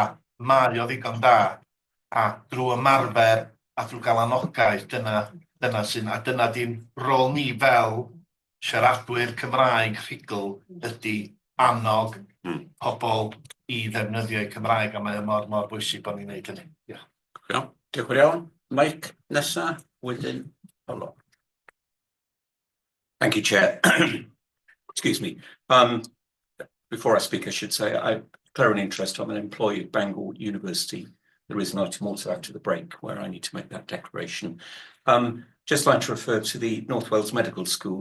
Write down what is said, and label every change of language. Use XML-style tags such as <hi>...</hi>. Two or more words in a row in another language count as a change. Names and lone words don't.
<cy>Mae o ddigon da, a drwy ymarfer a drwy gael anogaeth, dyna sy'n, a dyna di'n rôl ni fel siaradwyr Cymraeg rhugl, ydy annog pobl i ddefnyddio eu Cymraeg, a mae mor bwysig bod ni'n neud hynny. Diolch yn iawn. Mike, nesa, wedyn, Paulo.</cy> <en>Thank you, Chair. Excuse me. Before I speak, I should say I declare an interest. I'm an employee at Bangor University. There is an item also after the break where I need to make that declaration. Just like to refer to the North Wales Medical School.</en>